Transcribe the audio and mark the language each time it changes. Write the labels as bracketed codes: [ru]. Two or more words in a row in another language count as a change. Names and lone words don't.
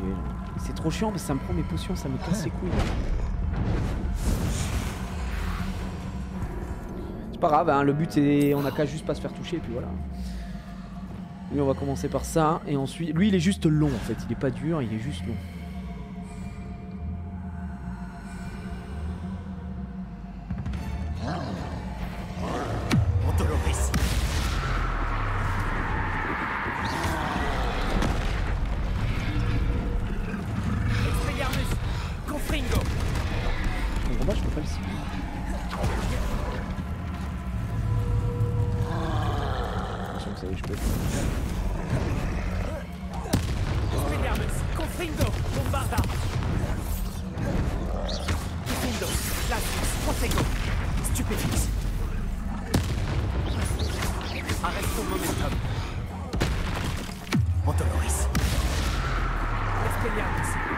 [fr] C'est trop chiant parce que ça me prend mes potions, ça me casse les couilles. C'est pas grave, hein, le but c'est on a qu'à juste pas se faire toucher et puis voilà. Lui on va commencer par ça et ensuite lui il est juste long en fait, il est pas dur, il est juste long. Montolaris. Expelliarmus. Confringo. Mon combat je peux pas le cibler. Attention que ça y est je peux. Expelliarmus. Confringo. Bombarda. Confringo. Latus. Protego. Stupéfix. Arresto momentum. Montolaris. Expelliarmus.